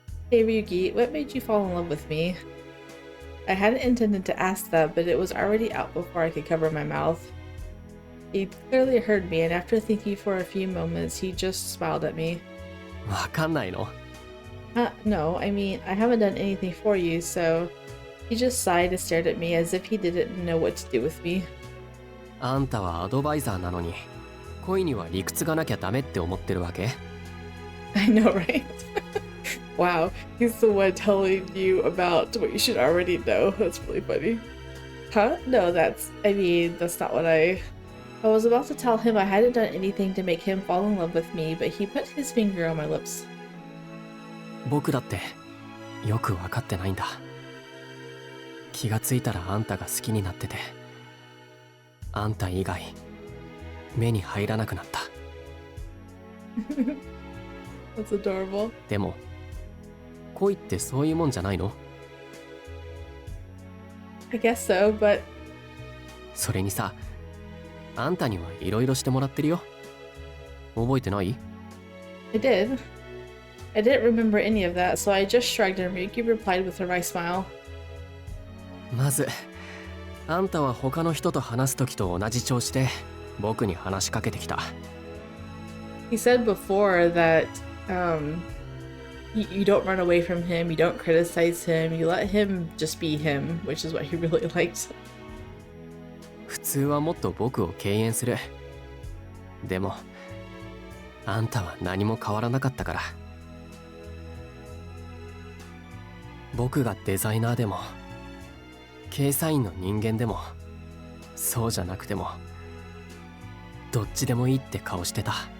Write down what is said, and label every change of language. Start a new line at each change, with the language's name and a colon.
English: Hey Ryuki, what made you fall in love with me? I hadn't intended to ask that, but it was already out before I could cover my mouth. He clearly heard me, and after thinking for a few moments, he just smiled at me.
Japanese: わかんないの？
English: No, I mean, I haven't done anything for you, so... He just sighed and stared at me as if he didn't know what to do with me.
Japanese: あんたはアドバイザーなのに、恋には理屈がなきゃダメって思ってるわけ？
English: I know, right? Wow, he's the one telling you about what you should already know. That's really funny. Huh? No, that's not what I was about to tell him I hadn't done anything to make him fall in love with me, but he put his finger on my lips.
Japanese: 僕だってよく分かってないんだ。気がついたらあんたが好きになってて、あんた以外目に入らなくなった。
English: That's adorable.
Japanese: でも恋ってそういうもんじゃないの？
English: I guess so, but...
Japanese: それにさ、あんたにはいろいろしてもらってるよ。覚えてない？
English: I did. I didn't remember any of that, so I just shrugged and Ryuki replied with a wry smile.
Japanese: まず、あんたは他の人と話すときと同じ調子で僕に話しかけてきた。
English: He said before that you don't run away from him, you don't criticize him, you let him just be him, which is what he really liked.
Japanese: 普通はもっと僕を敬遠する。でも、あんたは何も変わらなかったから。僕がデザイナーでもケイサインの人間でもそうじゃなくてもどっちでもいいって顔してた。